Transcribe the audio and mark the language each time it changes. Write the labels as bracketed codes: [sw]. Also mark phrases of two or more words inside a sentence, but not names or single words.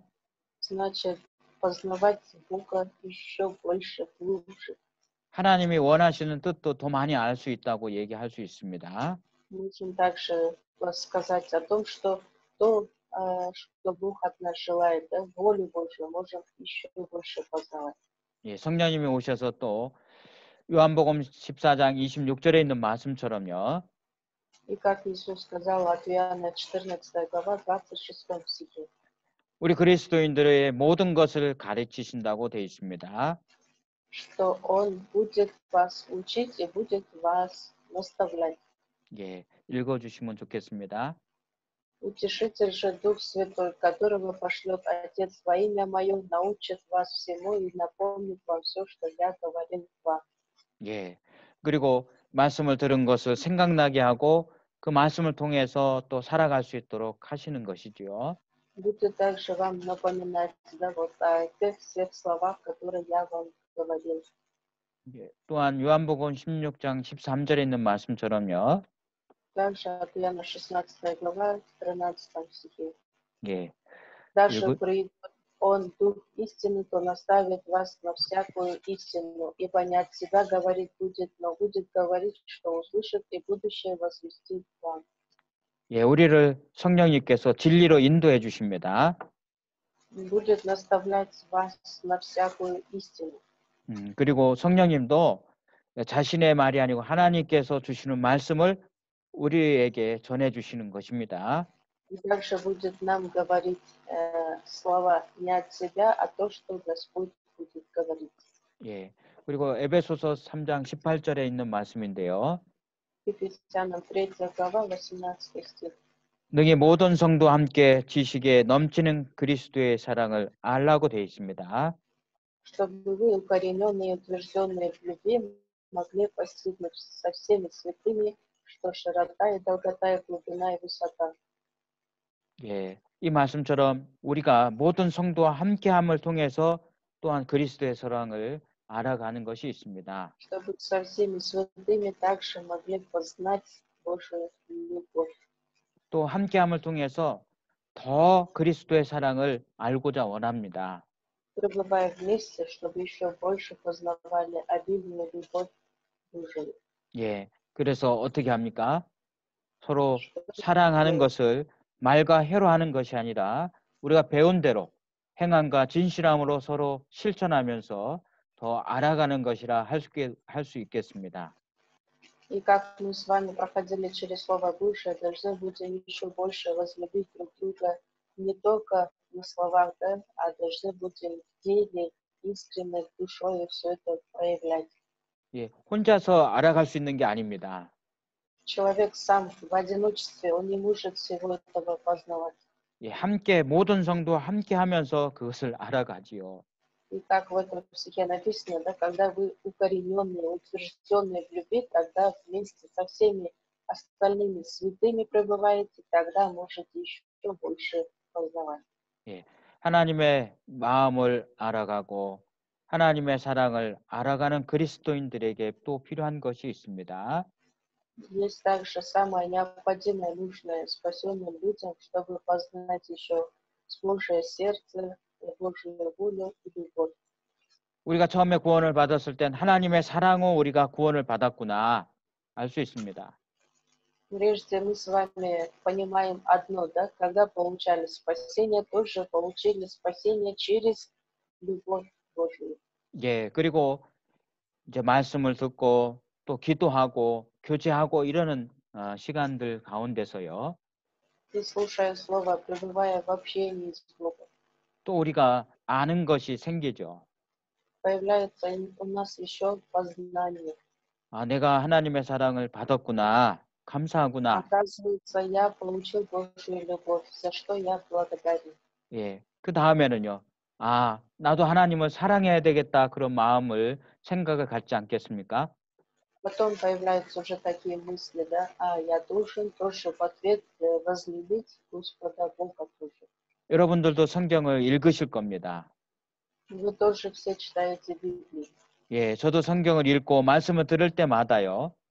[ru] Значит, познавать Бога еще больше, глубже. [ko] 하나님이 원하시는 뜻도 더 많이 알 수 있다고 얘기할 수 있습니다. [ru] Можем также сказать о том, что то, что Бог от нас желает, да, волю Божью, можем еще больше познавать. [ko] 예, 성령님이 오셔서 또 요한복음 14장 26절에 있는 말씀처럼요. [ru] И как Иисус сказал от Иоанна 14 глава 26 стихе, [ko] 우리 그리스도인들의 모든 것을 가르치신다고 되어 있습니다. [ru] что Он будет вас учить и будет вас наставлять. [ko] 예, 읽어주시면 좋겠습니다. [ru] Утешитель же Дух Святой, которого пошлет Отец во имя Мое, научит вас всему и напомнит вам все, что я говорил вам. [ko] 예, 그리고 말씀을 들은 것을 생각나게 하고 그 말씀을 통해서 또 살아갈 수 있도록 하시는 것이지요. [ru] Будет также вам напоминать, да, вот о тех всех словах, которые я вам говорил. [ko] 예, 또한 요한복음 16장 13절에 있는 말씀처럼요. [ru] Также от Иоанна 16 глава 13 стихе. [ko] 예, [ru] Даже [ko] 읽- [ru] придет Он, Дух истины, то наставит вас на всякую истину, ибо не от себя говорить будет, но будет говорить, что услышит, и будущее возвестит вам. [ko] 예, 우리를 성령님께서 진리로 인도해 주십니다. [ru] Будет наставлять вас на всякую истину. [ko] 그리고 성령님도 자신의 말이 아니고 하나님께서 주시는 말씀을 우리에게 전해 주시는 것입니다. [ru] И также будет нам говорить слова не от себя, а то, что Господь будет говорить. [ko] 예. 그리고 에베소서 3장 18절에 있는 말씀인데요. [ru] Ефесянам 3 глава 18 стих. [ko] 능히 모든 성도 함께 지식에 넘치는 그리스도의 사랑을 알라고 되어 있습니다. [ru] Чтобы вы, укорененные и утвержденные в любви, могли постигнуть со всеми святыми, что широта и долгота и глубина и высота. [ko] 예, 이 말씀처럼 우리가 모든 성도와 함께함을 통해서 또한 그리스도의 사랑을 알아가는 것이 있습니다. [ru] Чтобы со всеми святыми также могли познать Божию любовь. [ko] 또 함께함을 통해서 더 그리스도의 사랑을 알고자 원합니다. [ru] Пребывая вместе, чтобы еще больше познавали обильную любовь Божию. [ko] 예, 그래서 어떻게 합니까? 서로 사랑하는 것을 말과 혀로 하는 것이 아니라 우리가 배운 대로 행함과 진실함으로 서로 실천하면서 더 알아가는 것이라 할 수 있겠습니다. [ru] И как мы с вами проходили через Слово Божие, должны будем еще больше возлюбить друг друга не только на словах, да, а должны будем в деле искренне душой все это проявлять. [ko] 예, 혼자서 알아갈 수 있는 게 아닙니다. [ru] Человек сам в одиночестве, он не может всего этого познавать. [ko] 예, 함께 모든 성도 함께 하면서 그것을 알아가지요. [ru] И как в этом стихе написано, да, когда вы укорененные, утвержденные в любви, тогда вместе со всеми остальными святыми пребываете, тогда можете еще больше познавать. [ko] 예, 하나님의 마음을 알아가고 하나님의 사랑을 알아가는 그리스도인들에게 또 필요한 것이 있습니다. [ru] Есть также самое необходимое, нужное спасенным людям, чтобы познать еще Божие сердце, Божью волю и любовь. [ko] 우리가 처음에 구원을 받았을 땐 하나님의 사랑으로 우리가 구원을 받았구나 알 수 있습니다. [ru] Прежде мы с вами понимаем одно, да, когда получали спасение, тоже получили спасение через любовь Божию. [ko] 예, 그리고 이제 말씀을 듣고 또 기도하고 교제하고 이러는 시간들 가운데서요. [ru] И слушая Слово, пребывая в общении с Богом, [ko] 또 우리가 아는 것이 생기죠. [ru] появляется у нас еще познание. [ko] 아, 내가 하나님의 사랑을 받았구나. 감사하구나. [ru] Оказывается, я получил Божью любовь, за что я благодарен. [ko] 예. 그 다음에는요. 아, 나도 하나님을 사랑해야 되겠다. 그런 마음을 생각을 갖지 않겠습니까? [ru] Потом появляются уже такие мысли, да, я должен тоже в ответ возлюбить Господа Бога тоже. [ko] 여러분들도 성경을 읽으실 겁니다. [ru] Вы тоже все читаете Библию. [ko] 예, 저도 성경을 읽고 말씀을 들을 때마다요.